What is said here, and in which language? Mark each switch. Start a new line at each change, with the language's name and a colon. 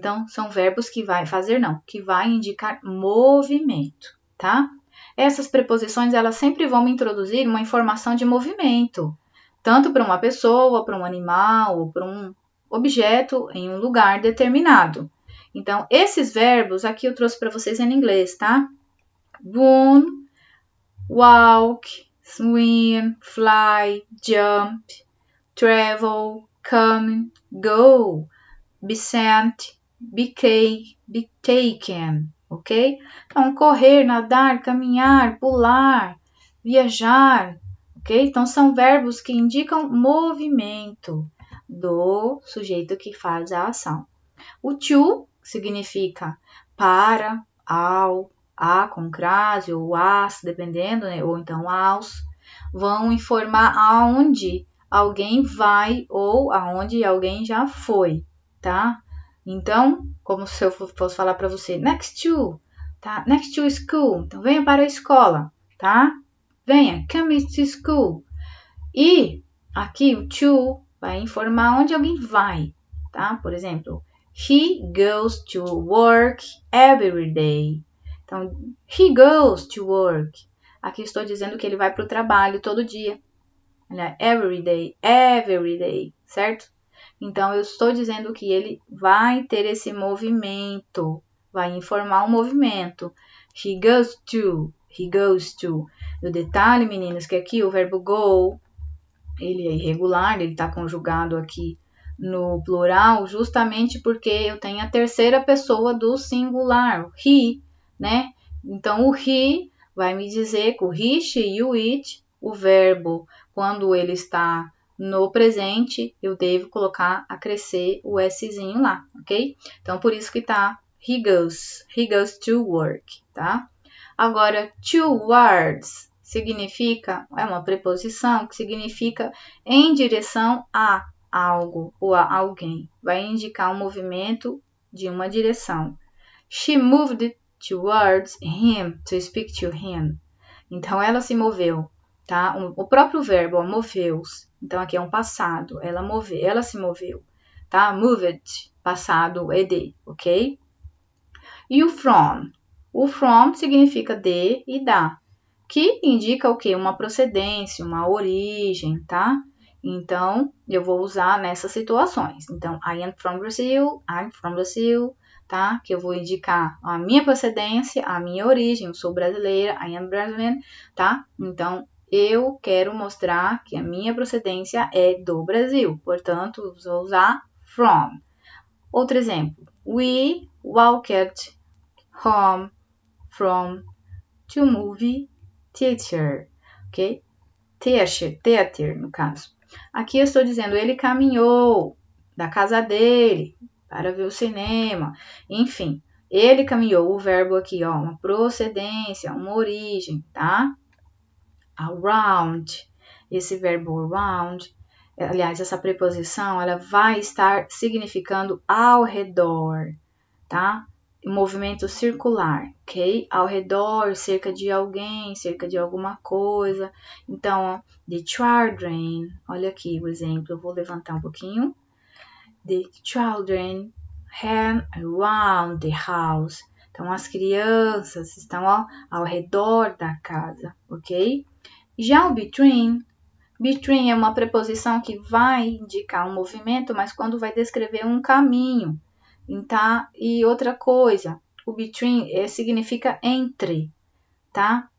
Portuguese: Então, são verbos que vai fazer, não, que vai indicar movimento, tá? Essas preposições, elas sempre vão introduzir uma informação de movimento, tanto para uma pessoa, para um animal ou para um objeto em um lugar determinado. Então, esses verbos aqui eu trouxe para vocês em inglês, tá?
English: Run, walk, swim, fly, jump, travel, come, go, be sent, be taken, ok?
Portuguese: Então, correr, nadar, caminhar, pular, viajar, ok? Então, são verbos que indicam movimento do sujeito que faz a ação. O to significa para, ao, a com crase ou as, dependendo, né? Ou então aos, vão informar aonde alguém vai ou aonde alguém já foi, tá? Então, como se eu fosse falar para você,
English: next to,
Portuguese: tá?
English: Next to school,
Portuguese: então venha para a escola, tá? Venha,
English: come to school.
Portuguese: E aqui o to vai informar onde alguém vai, tá? Por exemplo,
English: he goes to work every day. Então, he goes to work.
Portuguese: Aqui estou dizendo que ele vai para o trabalho todo dia.
English: Every day,
Portuguese: certo? Então, eu estou dizendo que ele vai ter esse movimento, vai informar um movimento.
English: He goes to.
Portuguese: O detalhe, meninos, que aqui o verbo go ele é irregular, ele está conjugado aqui no plural, justamente porque eu tenho a terceira pessoa do singular, o he, né? Então, o he vai me dizer que o he, she e o it, o verbo, quando ele está no presente, eu devo colocar, acrescer o Szinho lá, ok? Então, por isso que tá he goes to work, tá? Agora, towards significa, é uma preposição que significa em direção a algo ou a alguém. Vai indicar um movimento de uma direção.
English: She moved towards him to speak to him.
Portuguese: Então, ela se moveu, tá? O próprio verbo, moveu-se. Então, aqui é um passado. Ela se moveu, tá? Moved, passado ed, ok? E o from? O from significa de e da, que indica o quê? Uma procedência, uma origem, tá? Então, eu vou usar nessas situações.
English: Então, I am from Brazil, I'm from Brazil, tá?
Portuguese: Que eu vou indicar a minha procedência, a minha origem, eu sou brasileira,
English: I am Brazilian,
Portuguese: tá? Então, eu quero mostrar que a minha procedência é do Brasil, portanto, vou usar from. Outro exemplo,
English: we walked home from to movie theater, ok?
Portuguese: Theater, no caso. Aqui eu estou dizendo, ele caminhou da casa dele para ver o cinema. Enfim, ele caminhou, o verbo aqui, ó, uma procedência, uma origem, tá? Around, esse verbo around, aliás, essa preposição, ela vai estar significando ao redor, tá? Movimento circular, ok? Ao redor, cerca de alguém, cerca de alguma coisa. Então, the children, olha aqui o exemplo, eu vou levantar um pouquinho.
English: The children hang around the house.
Portuguese: Então, as crianças estão ao redor da casa, ok? Já o between é uma preposição que vai indicar um movimento, mas quando vai descrever um caminho. Tá? E outra coisa, o between significa entre, tá?